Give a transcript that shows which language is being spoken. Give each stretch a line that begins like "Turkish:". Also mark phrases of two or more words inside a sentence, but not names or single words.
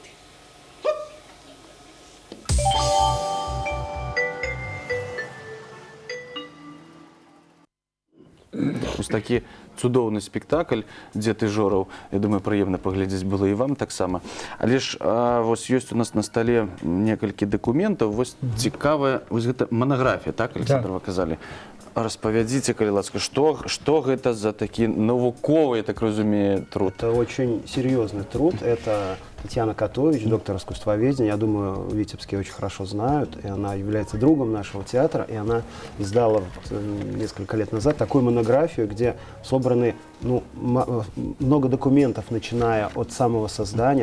Belarusian: Ось такі цудоўны спектакль «Дзе ты, Жораў». Я думаю, прыемна паглядзець было і вам таксама. Але ж вось ёсць у нас на стале некалькі дакументаў. Вось цікавая, вось гэта манаграфія, так, Александр, вы казалі? Распавядзіце, калі ласка, што гэта за такі навуковы, я так разумею, труд?
Russian: Это очень серьезный труд. Это Татьяна Котович, доктор искусствоведения. Я думаю, витебские очень хорошо знают. И она является другом нашего театра. И она издала несколько лет назад такую монографию, где собраны много документов, начиная от самого создания.